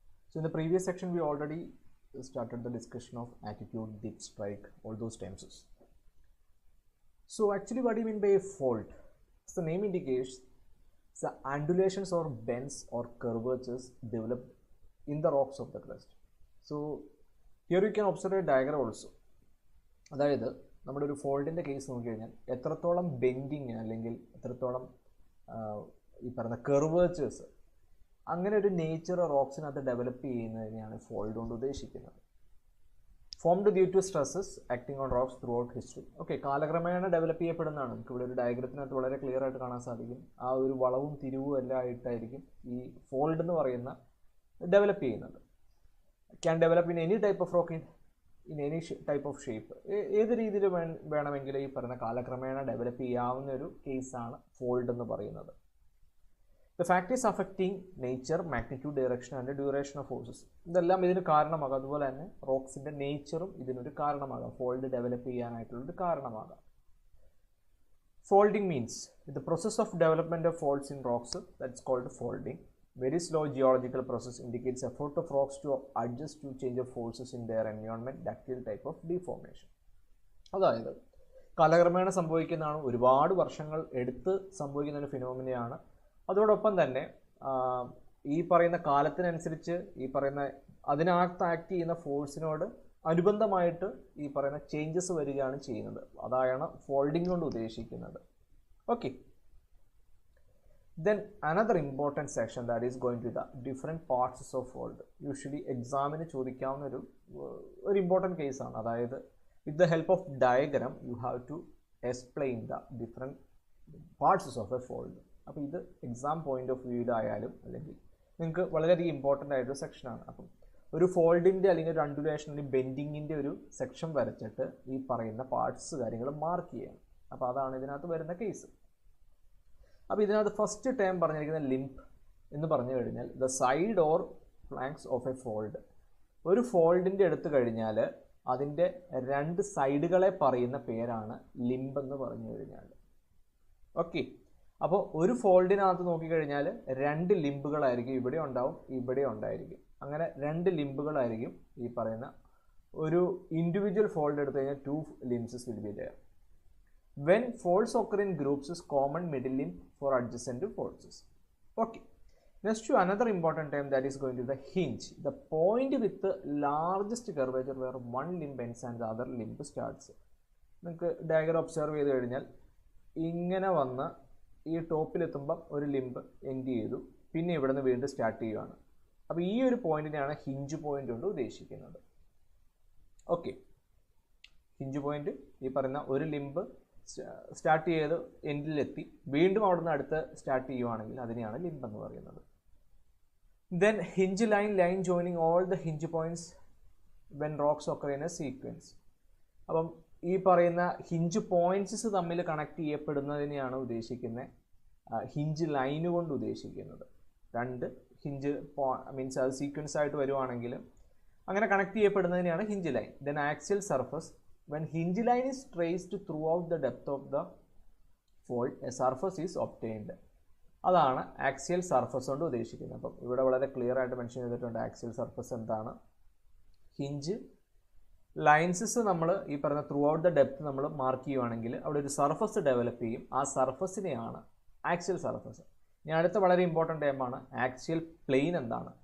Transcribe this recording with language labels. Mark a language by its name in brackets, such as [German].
[English] So in the previous section we already started the discussion of attitude, dip, strike, all those terms. So actually what do you mean by a fault? As the name indicates, the undulations or bends or curvatures developed in the rocks of the crust. So here you can observe a diagram also. [Malayalam] അതായത് നമ്മുടെ ഒരു ഫോൾഡിൻ്റെ case നോക്കിക്കഴിഞ്ഞാൽ എത്രത്തോളം bending അല്ലെങ്കിൽ എത്രത്തോളം ഈ പറയുന്ന കെർവേച്ചേഴ്സ് അങ്ങനെ ഒരു നേച്ചർ റോക്സിനകത്ത് ഡെവലപ്പ് ചെയ്യുന്നതിനെയാണ് ഫോൾഡ് കൊണ്ട് ഉദ്ദേശിക്കുന്നത്. [English] Formed due to stresses acting on rocks throughout history. Okay, [Malayalam] കാലക്രമേണ ഡെവലപ്പ് ചെയ്യപ്പെടുന്നതാണ്. നമുക്ക് ഇവിടെ ഒരു ഡയഗ്രത്തിനകത്ത് വളരെ ക്ലിയർ ആയിട്ട് കാണാൻ സാധിക്കും. ആ ഒരു വളവും തിരിവും എല്ലാം ആയിട്ടായിരിക്കും ഈ ഫോൾഡ് എന്ന് പറയുന്ന ഡെവലപ്പ് ചെയ്യുന്നത്. [English] Can develop in any type of rock in any type of shape. [Malayalam] ഏത് രീതിയിൽ വേണമെങ്കിലും ഈ പറയുന്ന കാലക്രമേണ ഡെവലപ്പ് ചെയ്യാവുന്ന ഒരു കേസാണ് ഫോൾഡ് എന്ന് പറയുന്നത്. [English] the factors affecting nature, magnitude, direction and duration of forces, [Malayalam] ഇതെല്ലാം ഇതിന് കാരണമാകാം. അതുപോലെ തന്നെ റോക്സിൻ്റെ നേച്ചറും ഇതിനൊരു കാരണമാകാം, ഫോൾഡ് ഡെവലപ്പ് ചെയ്യാനായിട്ടുള്ളൊരു കാരണമാകാം. [English] Folding means the process of development of folds in rocks, that's called folding. Very slow geological process indicates effort of rocks to adjust to change of forces in their environment, ductile type of deformation. [Malayalam] അതായത് കാലക്രമേണ സംഭവിക്കുന്നതാണ്, ഒരുപാട് വർഷങ്ങൾ എടുത്ത് സംഭവിക്കുന്ന ഒരു ഫിനോമിനയാണ്. അതോടൊപ്പം തന്നെ ഈ പറയുന്ന കാലത്തിനനുസരിച്ച് ഈ പറയുന്ന അതിനകത്ത് ആക്ട് ചെയ്യുന്ന ഫോഴ്സിനോട് അനുബന്ധമായിട്ട് ഈ പറയുന്ന ചേഞ്ചസ് വരികയാണ് ചെയ്യുന്നത്. അതാണ് ഫോൾഡിംഗ് കൊണ്ട് ഉദ്ദേശിക്കുന്നത്. [English] Okay, then another important section that is going to the different parts of fold. [Malayalam] Usually എക്സാമിന് ചോദിക്കാവുന്ന ഒരു ഇമ്പോർട്ടൻറ്റ് കേസാണ്. [English] അതായത് with the help of diagram you have to explain the different parts of a fold. [Malayalam] അപ്പോൾ ഇത് exam point of വ്യൂയിലായാലും അല്ലെങ്കിൽ നിങ്ങൾക്ക് വളരെയധികം important ആയിട്ടൊരു സെക്ഷനാണ്. അപ്പം ഒരു ഫോൾഡിൻ്റെ അല്ലെങ്കിൽ ഒരു അണ്ടുലേഷൻ അല്ലെങ്കിൽ ബെൻഡിങ്ങിൻ്റെ ഒരു സെക്ഷൻ വരച്ചിട്ട് ഈ പറയുന്ന പാർട്സ് കാര്യങ്ങൾ മാർക്ക് ചെയ്യണം. അപ്പോൾ അതാണ് ഇതിനകത്ത് വരുന്ന കേസ്. അപ്പോൾ ഇതിനകത്ത് ഫസ്റ്റ് ടേം പറഞ്ഞിരിക്കുന്ന ലിംപ് എന്ന് പറഞ്ഞു കഴിഞ്ഞാൽ [English] The side or flanks of a fold. [Malayalam] ഒരു ഫോൾഡിൻ്റെ എടുത്തു കഴിഞ്ഞാൽ അതിൻ്റെ രണ്ട് സൈഡുകളെ പറയുന്ന പേരാണ് ലിംബ് എന്ന് പറഞ്ഞു കഴിഞ്ഞാൽ. ഓക്കെ, അപ്പോൾ ഒരു ഫോൾഡിനകത്ത് നോക്കിക്കഴിഞ്ഞാൽ രണ്ട് ലിംബുകളായിരിക്കും, ഇവിടെ ഉണ്ടാവും ഇവിടെ ഉണ്ടായിരിക്കും. അങ്ങനെ രണ്ട് ലിംബുകളായിരിക്കും ഈ പറയുന്ന ഒരു ഇൻഡിവിജ്വൽ ഫോൾഡ് എടുത്തു കഴിഞ്ഞാൽ [English] Two limbs will be there. When folds occur in groups is common middle limb for adjacent forces. Okay, next to another important term that is going to the hinge, the point with the largest curvature where one limb ends and the other limb starts. [Malayalam] നിങ്ങൾക്ക് diagram observe ചെയ്ത് കഴിഞ്ഞാൽ ഇങ്ങനെ വന്ന് ഈ ടോപ്പിലെത്തുമ്പം ഒരു limb end ചെയ്തു, പിന്നെ ഇവിടെ നിന്ന് വീണ്ടും സ്റ്റാർട്ട് ചെയ്യുകയാണ്. അപ്പോൾ ഈ ഒരു പോയിന്റിനെയാണ് ഹിഞ്ച് പോയിന്റ് കൊണ്ട് ഉദ്ദേശിക്കുന്നത്. ഓക്കെ, ഹിഞ്ച് പോയിന്റ് ഈ പറയുന്ന ഒരു ലിംബ് സ്റ്റാർട്ട് ചെയ്ത് എൻഡിലെത്തി വീണ്ടും അവിടെ നിന്ന് അടുത്ത് സ്റ്റാർട്ട് ചെയ്യുവാണെങ്കിൽ അതിനെയാണ് ലിംബ് എന്ന് പറയുന്നത്. [English] Then hinge line joining all the hinge points when rocks occur in a sequence. [Malayalam] അപ്പം ഈ പറയുന്ന ഹിഞ്ച് പോയിന്റ്സ് തമ്മിൽ കണക്ട് ചെയ്യപ്പെടുന്നതിനെയാണ് ഉദ്ദേശിക്കുന്നത് ഹിഞ്ച് ലൈന് കൊണ്ട് ഉദ്ദേശിക്കുന്നത്. രണ്ട് ഹിഞ്ച് മീൻസ് അത് സീക്വൻസ് ആയിട്ട് വരുവാണെങ്കിൽ അങ്ങനെ connect ചെയ്യപ്പെടുന്നതിനെയാണ് hinge line. [English] Then axial surface. When hinge line is traced throughout the depth of the fold, a surface is obtained. [Malayalam] അതാണ് ആക്സിയൽ സർഫസ് കൊണ്ട് ഉദ്ദേശിക്കുന്നത്. അപ്പം ഇവിടെ വളരെ ക്ലിയർ ആയിട്ട് മെൻഷൻ ചെയ്തിട്ടുണ്ട് ആക്സിയൽ സർഫസ് എന്താണ്. ഹിഞ്ച് ലൈൻസസ് നമ്മൾ ഈ പറയുന്ന ത്രൂ ഔട്ട് ദ ഡെപ്ത് നമ്മൾ മാർക്ക് ചെയ്യുവാണെങ്കിൽ അവിടെ ഒരു സർഫസ് ഡെവലപ്പ് ചെയ്യും. ആ സർഫസിനെയാണ് ആക്സിയൽ സർഫസ്. ഇനി അടുത്ത വളരെ ഇമ്പോർട്ടൻ്റ് ടേമാണ് ആക്സിയൽ പ്ലെയിൻ എന്താണ്.